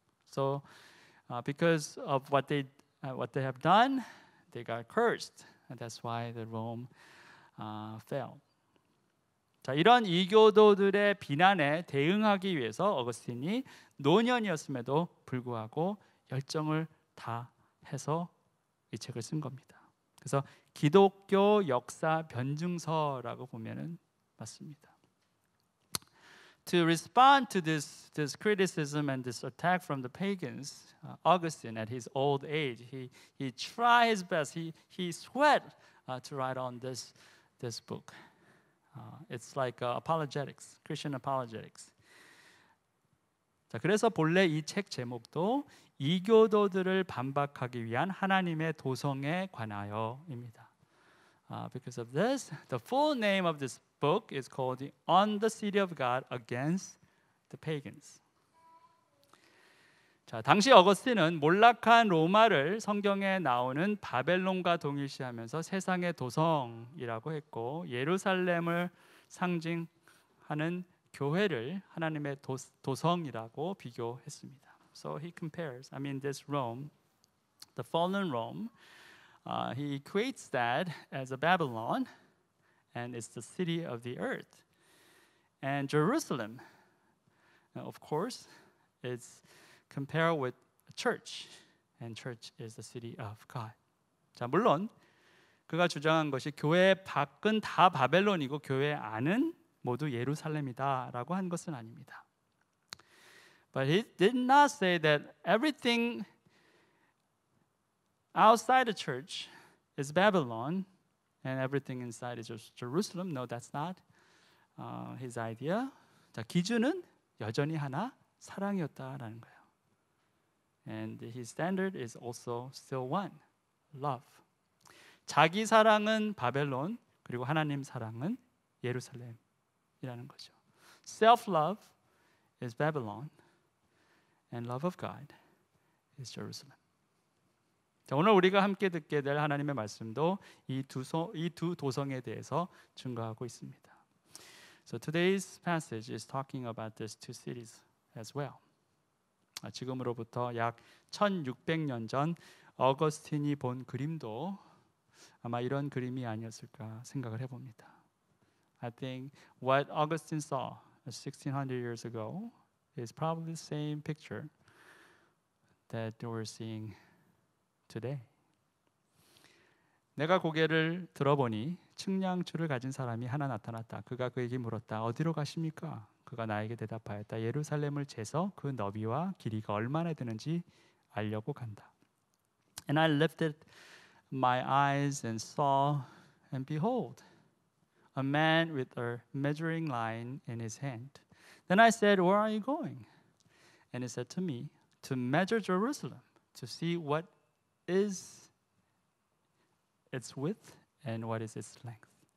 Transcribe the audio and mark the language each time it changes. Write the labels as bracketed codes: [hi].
[en] So, because of what they have done, they got cursed, and that's why the Rome fell. [ko] 자, 이런 이교도들의 비난에 대응하기 위해서 어거스틴이 노년이었음에도 불구하고 열정을 다해서 이 책을 쓴 겁니다. 그래서 기독교 역사 변증서라고 보면은 맞습니다. [en] To respond to this criticism and this attack from the pagans, Augustine, at his old age, he tried his best. He sweat to write on this book. It's like apologetics, Christian apologetics. [ko] 자, 그래서 본래 이 책 제목도 이교도들을 반박하기 위한 하나님의 도성에 관하여입니다. [en] Because of this, the full name of this book is called On the City of God Against the Pagans. [ko] 자, 당시 어거스틴은 몰락한 로마를 성경에 나오는 바벨론과 동일시하면서 세상의 도성이라고 했고, 예루살렘을 상징하는 교회를 하나님의 도성이라고 비교했습니다. [en] So he compares, this Rome, the fallen Rome, he equates that as a Babylon, and it's the city of the earth. And Jerusalem, of course, it's compared with a church, and church is the city of God. [ko] 자, 물론 그가 주장한 것이 교회 밖은 다 바벨론이고 교회 안은 모두 예루살렘이다라고 한 것은 아닙니다. [en] But he did not say that everything outside the church is Babylon and everything inside is Jerusalem. No, that's not his idea. [ko] 자, 기준은 여전히 하나, 사랑이었다라는 거예요. [en] And his standard is also still one, love. [ko] 자기 사랑은 바벨론, 그리고 하나님 사랑은 예루살렘이라는 거죠. [en] Self-love is Babylon, and love of God is Jerusalem. [ko] 자, 오늘 우리가 함께 듣게 될 하나님의 말씀도 이 두 도성에 대해서 증거하고 있습니다. [en] So today's passage is talking about these two cities as well. [ko] 지금으로부터 약 1600년 전 어거스틴이 본 그림도 아마 이런 그림이 아니었을까 생각을 해봅니다. [en] I think what Augustine saw 1600 years ago is probably the same picture that we're seeing today. [ko] 내가 고개를 들어보니 측량줄을 가진 사람이 하나 나타났다. 그가 그에게 물었다. 어디로 가십니까? 그가 나에게 대답하였다. 예루살렘을 재서 그 너비와 길이가 얼마나 되는지 알려고 간다. [en] And I lifted my eyes and saw, and behold, a man with a measuring line in his hand. Then I said, where are you going? And he said to me, to measure Jerusalem, to see what is its width and what is its length.